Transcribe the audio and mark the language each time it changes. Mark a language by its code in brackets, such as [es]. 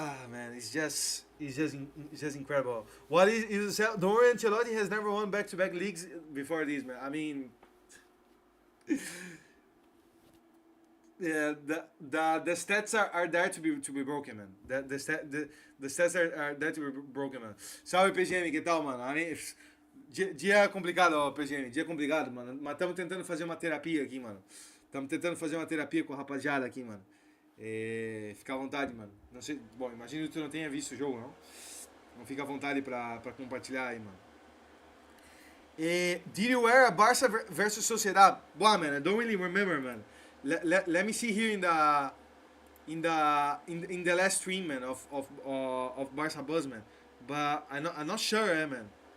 [en] Man, it's just incredible. What is don't worry, Ancelotti has never won back-to-back leagues before this, man. I mean, yeah, the stats are there to be broken, man. The stats are there to be broken, man. [pt] Salve PGM, que tal, mano? Dia complicado, PGM, dia complicado, mano. Mas estamos tentando fazer uma terapia aqui, mano. Estamos tentando fazer uma terapia com a rapaziada aqui, mano. Fica à vontade, mano. Não sei, bom, imagino que tu não tenha visto o jogo, não? Não fica à vontade pra compartilhar aí, mano. [en] Did you wear a Barca versus Sociedad? Wow, man, I don't really remember, man. Let me see here in the last stream, man, of Barca Buzz, man. But I'm not sure, man.